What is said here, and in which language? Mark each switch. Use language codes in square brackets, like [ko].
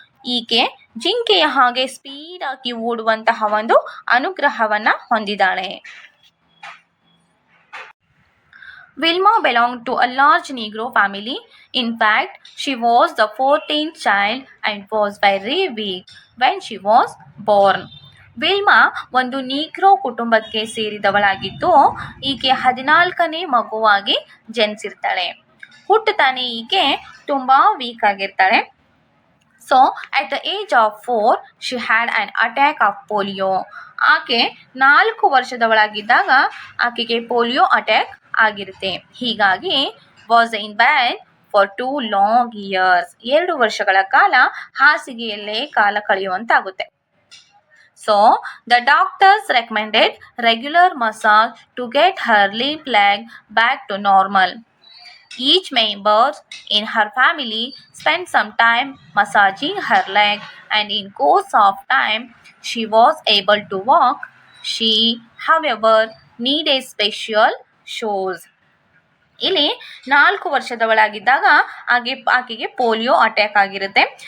[kn] ಈಕೆ ಜಿಂಕೆಯ ಹಾಗೆ ಸ್ಪೀಡ್ ಆಗಿ ಓಡುವಂತಹ ಒಂದು ಅನುಗ್ರಹವನ್ನು ಹೊಂದಿದ್ದಾಳೆ. [en] Wilma belonged to a large Negro family. In fact, she was the 14th child and was very weak when she was born. [kn] Wilma ಒಂದು Negro ಕುಟುಂಬಕ್ಕೆ ಸೇರಿದವಳಾಗಿದ್ದು ಈಕೆ 14ನೇ ಮಗುವಾಗಿ ಜನಿಸಿರ್ತಾಳೆ. ಹುಟ್ಟುತ್ತಾನೆ ಈಕೆ ತುಂಬ weak ಆಗಿರ್ತಾಳೆ. [en] So at the age of 4 she had an attack of polio. [kn] ಆಕೆ 4 ವರ್ಷದವಳಾಗಿದ್ದಾಗ ಆಕೆಗೆ polio attack ಆಗಿರುತ್ತೆ. ಹೀಗಾಗಿ [en] Was in bad for 2 long years. [kn] 2 ವರ್ಷಗಳ ಕಾಲ ಹಾಸಿಗೆಯಲ್ಲೇ ಕಾಲ ಕಳೆಯುವಂತಾಗುತ್ತೆ. [en] So the doctors recommended regular massage to get her limp leg back to normal. Each member in her family spent some time massaging her leg, and in course of time she was able to walk. She, however, needed special shoes. [kn] ಇಲ್ಲಿ 4 ವರ್ಷದವಳಾಗಿದ್ದಾಗ ಆಕೆಗೆ polio attack ಆಗಿರುತ್ತೆ.